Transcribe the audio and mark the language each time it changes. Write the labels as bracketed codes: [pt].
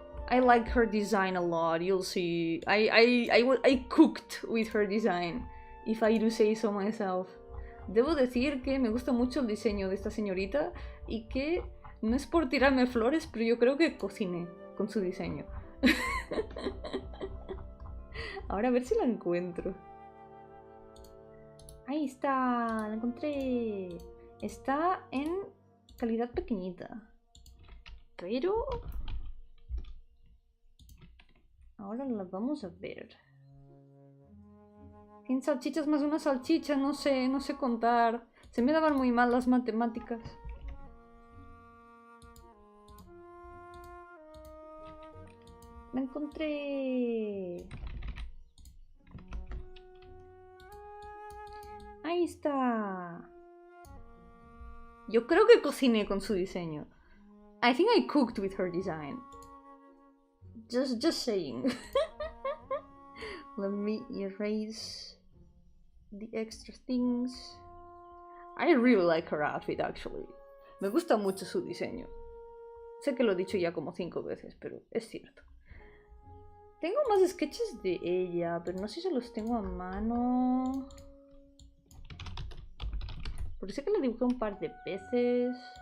[en] I like her design a lot, you'll see. I cooked with her design, if I do say so myself. [es] Debo decir que me gusta mucho el diseño de esta señorita y que no es por tirarme flores, pero yo creo que cociné con su diseño. Ahora a ver si la encuentro. Ahí está, la encontré. Está en calidad pequeñita. Pero ahora la vamos a ver. 100 salchichas más una salchicha, no sé contar. Se me daban muy mal las matemáticas. La encontré. Ahí está. Yo creo que cociné con su diseño. [en] I think I cooked with her design. Just saying. Let me erase the extra things. I really like her outfit, actually. [es] Me gusta mucho su diseño. Sé que lo he dicho ya como 5 veces, pero es cierto. Tengo más sketches de ella, pero no sé si los tengo a mano. Porque sé que la dibujé un par de veces.